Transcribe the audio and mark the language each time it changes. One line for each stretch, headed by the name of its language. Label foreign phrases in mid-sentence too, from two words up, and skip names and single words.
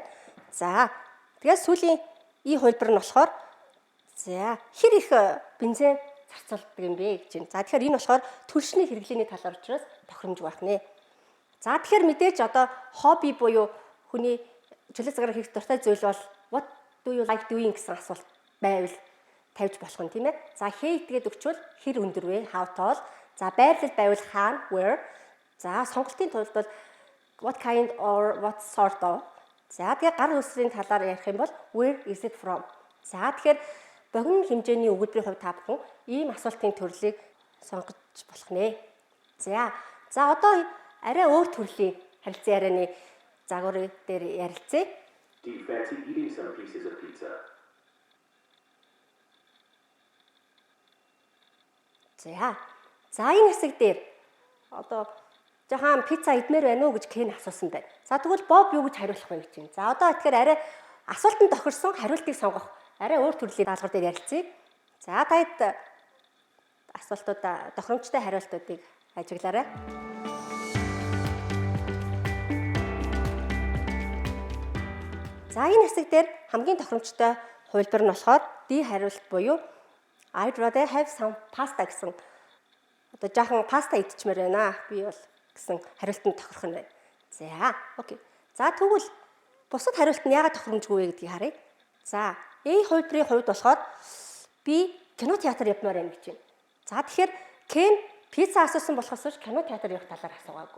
Mongolian: За тэгээд сүүлийн E хувилбар нь болохоор за хэр их бензин зарцуулдаг юм бэ гэж байна. За тэгэхээр энэ болохоор түлшний хэрэглээний талаар учраас тохиромжгүй байх нэ. За тэгэхээр мэдээж одоо хобби буюу хүний чөлөө цагаар хийх дуртай зүйл бол
English: what do you like doing
Mongolian: гэсэн асуулт байвал тавьж болох нь тийм ээ. За hate гэдэг өгчвөл хэр өндөр вэ?
English: How tall.
Mongolian: За байрлал байвал хаана?
English: Where.
Mongolian: За сонголтын тулд бол
English: what kind or what sort of.
Mongolian: За тэгээ гар үсрийн талаар ярих юм бол
English: where is it from.
Mongolian: За тэгэхээр богино хэмжээний өгүүлбэрийн хувьд та бүхэн ийм асуултын төрлийг сонгож болох нэ. За одоо арай өөр төрлийн харилцан ярианы загвар дээр ярилцъя.
English: Do you fancy eating some pieces of pizza?
Mongolian: За энэ хэсэг дээр одоо жоохон пицца идмээр байна уу гэж Кен асуусан байна. За тэгвэл Боб юу гэж хариулах вэ гэж байна. За одоо тэгэхээр арай асуултанд тохирсон хариултыг сонгох арай өөр төрлийн даалгавар дээр ярилцъя. За таад асуултуудаа тохиромжтой хариултуудыг ажиглаарай. За энэ хэсэг дээр хамгийн тохиромжтой хувилбар нь болохоор D хариулт буюу
English: I'd rather have some pasta
Mongolian: гэсэн одоо жоохон паста идчихмээр байна. Би бол гэсэн хариултанд тохирох нь байна. За окей. За тэгвэл бусад хариулт нь яагаад тохиромжгүй вэ гэдгийг харъя. За A хувилбарын хувьд болохоор би кино театр явмаар байна гэж байна. За тэгэхээр Кен пицца асуусан болохоос кино театр явах талаар асуугаагүй.